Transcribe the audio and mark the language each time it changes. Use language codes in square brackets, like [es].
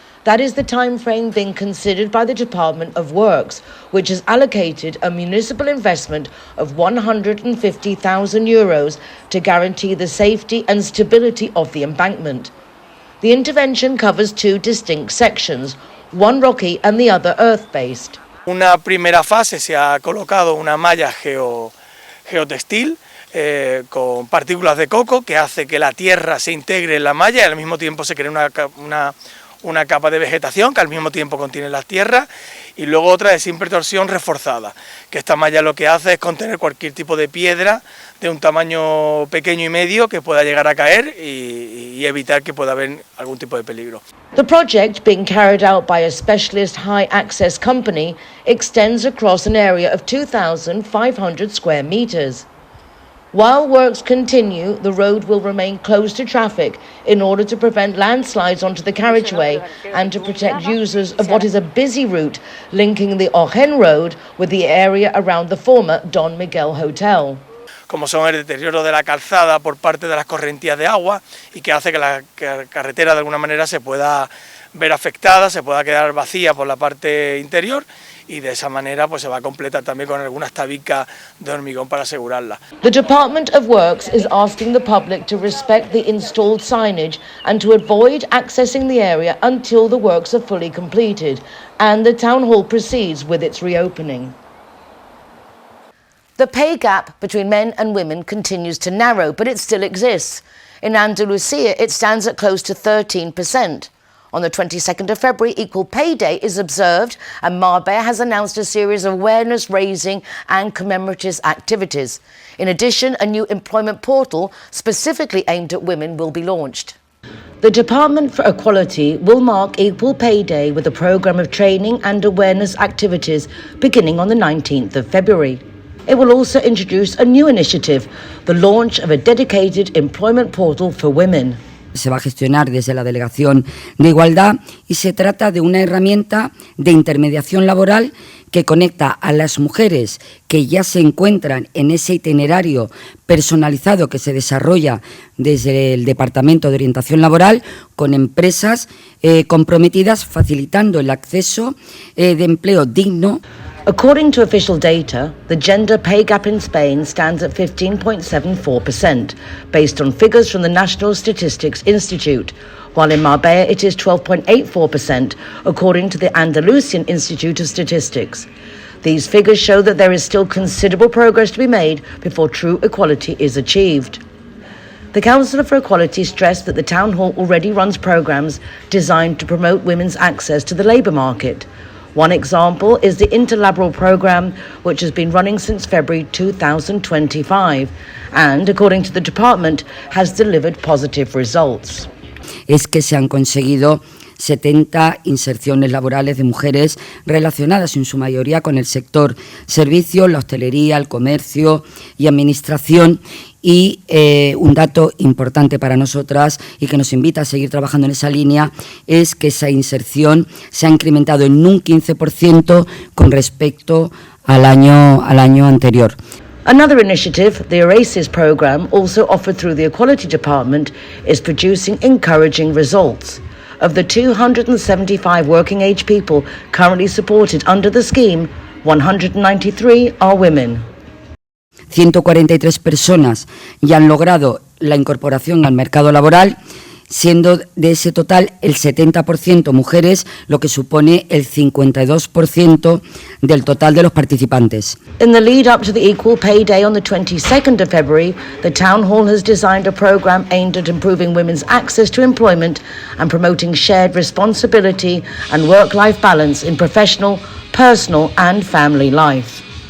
[en] That is the time frame being considered by the Department of Works, which has allocated a municipal investment of €150,000 to guarantee the safety and stability of the embankment. The intervention covers 2 distinct sections, one rocky and the other earth-based. [es] Una primera fase se ha colocado una malla geotextil con partículas de coco que hace que la tierra se integre en la malla y al mismo tiempo se cree una capa de vegetación que al mismo tiempo contiene las tierras y luego otra de simple torsión reforzada, que esta malla lo que hace es contener cualquier tipo de piedra de un tamaño pequeño y medio que pueda llegar a caer y evitar que pueda haber algún tipo de peligro. [en] The project, being carried out by a specialist high access company, extends across an area of 2,500 square metres. While works continue, the road will remain closed to traffic in order to prevent landslides onto the carriageway and to protect users of what is a busy route linking the Ojen Road with the area around the former Don Miguel Hotel. [es] como son el deterioro de la calzada por parte de las correntías de agua y que hace que la carretera de alguna manera se pueda ver afectada, se pueda quedar vacía por la parte interior y de esa manera pues se va a completar también con algunas tabicas de hormigón para asegurarla. [en] The Department of Works is asking the public to respect the installed signage and to avoid accessing the area until the works are fully completed and the town hall proceeds with its reopening. The pay gap between men and women continues to narrow, but it still exists. In Andalusia, it stands at close to 13%. On the 22nd of February, Equal Pay Day is observed, and Marbella has announced a series of awareness-raising and commemorative activities. In addition, a new employment portal specifically aimed at women will be launched. The Department for Equality will mark Equal Pay Day with a programme of training and awareness activities beginning on the 19th of February. It will also introduce a new initiative, the launch of a dedicated employment portal for women. [es] Se va a gestionar desde la Delegación de Igualdad y se trata de una herramienta de intermediación laboral que conecta a las mujeres que ya se encuentran en ese itinerario personalizado que se desarrolla desde el Departamento de Orientación Laboral con empresas comprometidas, facilitando el acceso de empleo digno. [en] According to official data, the gender pay gap in Spain stands at 15.74%, based on figures from the National Statistics Institute, while in Marbella it is 12.84%, according to the Andalusian Institute of Statistics. These figures show that there is still considerable progress to be made before true equality is achieved. The Councillor for Equality stressed that the Town Hall already runs programmes designed to promote women's access to the labour market. One example is the Interlaboral programme, which has been running since February 2025 and, according to the department, has delivered positive results. [es] Es que se han conseguido 70 inserciones laborales de mujeres relacionadas en su mayoría con el sector servicios, la hostelería, el comercio y administración. Y un dato importante para nosotras y que nos invita a seguir trabajando en esa línea es que esa inserción se ha incrementado en un 15% con respecto al año anterior. [en] Another initiative, the Oasis programme, also offered through the Equality Department, is producing encouraging results. Of the 275 working-age people currently supported under the scheme, 193 are women. [es] 143 personas ya han logrado la incorporación al mercado laboral, siendo de ese total el 70% mujeres, lo que supone el 52% del total de los participantes. [en] In the lead up to the Equal Pay Day on the 22nd of February, the Town Hall has designed a programme aimed at improving women's access to employment and promoting shared responsibility and work-life balance in professional, personal and family life.